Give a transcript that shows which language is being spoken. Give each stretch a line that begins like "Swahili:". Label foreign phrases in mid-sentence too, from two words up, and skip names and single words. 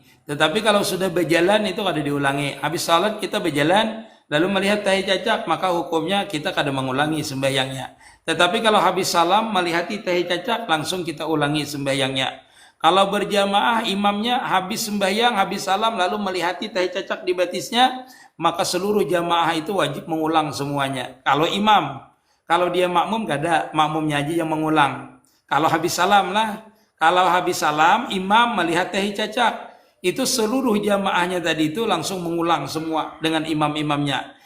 Indonesian: Tetapi kalau sudah berjalan itu kada diulangi. Habis salat kita berjalan lalu melihat tahi cacak, maka hukumnya kita kada mengulangi sembahyangnya. Tetapi kalau habis salam melihat tahi cacak, langsung kita ulangi sembahyangnya. Kalau berjamaah imamnya habis sembahyang, habis salam lalu melihat tahi cacak di batisnya, maka seluruh jamaah itu wajib mengulang semuanya. Kalau imam, kalau dia makmum gak ada, makmumnya aja yang mengulang. Kalau habis salam lah, kalau habis salam imam melihat tahi cacak, itu seluruh jamaahnya tadi itu langsung mengulang semua dengan imam-imamnya.